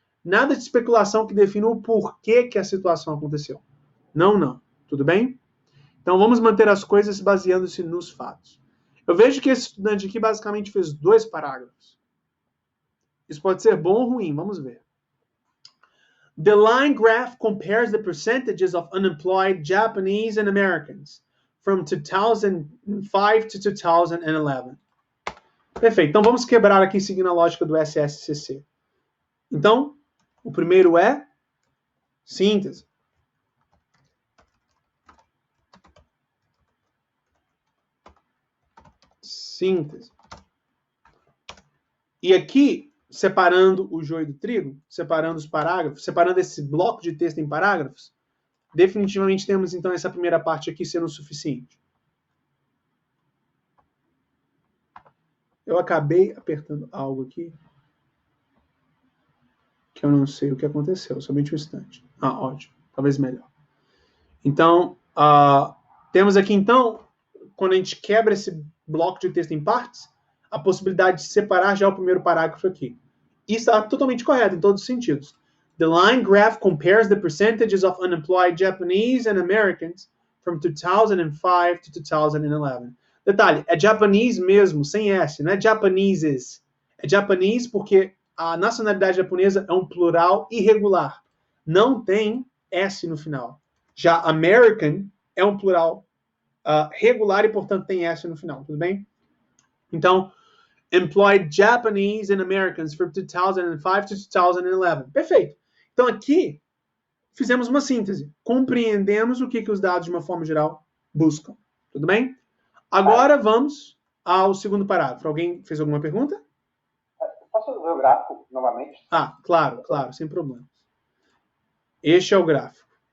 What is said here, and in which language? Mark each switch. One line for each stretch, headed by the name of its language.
Portuguese: Nada de especulação que defina o porquê que a situação aconteceu. Não, não. Tudo bem? Então vamos manter as coisas baseando-se nos fatos. Eu vejo que esse estudante aqui basicamente fez 2 parágrafos. Isso pode ser bom ou ruim, vamos ver.
English: The line graph compares the percentages of unemployed Japanese and Americans from 2005 to 2011.
Portuguese: Perfeito. Então vamos quebrar aqui seguindo a lógica do SSCC. Então, o primeiro é síntese. Síntese. E aqui, separando o joio do trigo, separando os parágrafos, separando esse bloco de texto em parágrafos, definitivamente temos então essa primeira parte aqui sendo suficiente. Eu acabei apertando algo aqui que eu não sei o que aconteceu, somente um instante. Ótimo, talvez melhor. Então, temos aqui então, quando a gente quebra esse bloco de texto em partes, a possibilidade de separar já o primeiro parágrafo aqui. Isso está totalmente correto em todos os sentidos.
English: The line graph compares the percentages of unemployed Japanese and Americans from 2005 to 2011.
Portuguese: Detalhe, é Japanese mesmo, sem S, não é Japaneses. É Japanese porque a nacionalidade japonesa é um plural irregular. Não tem S no final. Já American é um plural regular e, portanto, tem S no final. Tudo bem? Então,
English: employed Japanese and Americans from 2005 to 2011.
Portuguese: Perfeito. Então, aqui, fizemos uma síntese. Compreendemos o que os dados, de uma forma geral, buscam. Tudo bem? Agora, vamos ao segundo parágrafo. Alguém fez alguma pergunta? Posso ver o gráfico novamente? Claro, sem problemas. Este é o gráfico.